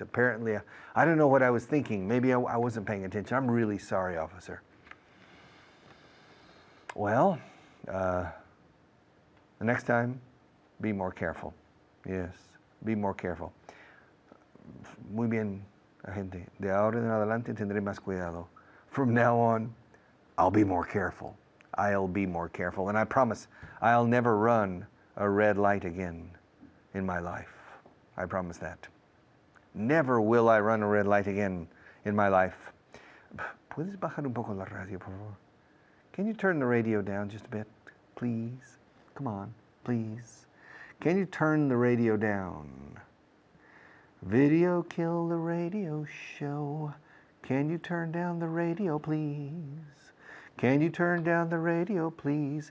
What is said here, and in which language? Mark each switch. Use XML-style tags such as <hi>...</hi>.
<en>Apparently, I don't know what I was thinking. Maybe I wasn't paying attention. I'm really sorry, officer. Well, the next time, be more careful. Yes, be more careful.</en> <es>Muy bien. La gente, de ahora en adelante tendré más cuidado.</es> <en>From now on, I'll be more careful. I'll be more careful. And I promise I'll never run a red light again in my life. I promise that. Never will I run a red light again in my life.</en> <es>¿Puedes bajar un poco la radio, por favor?</es> <en>Can you turn the radio down just a bit, please? Come on, please. Can you turn the radio down? Video kill the radio show. Can you turn down the radio, please? Can you turn down the radio, please?</en>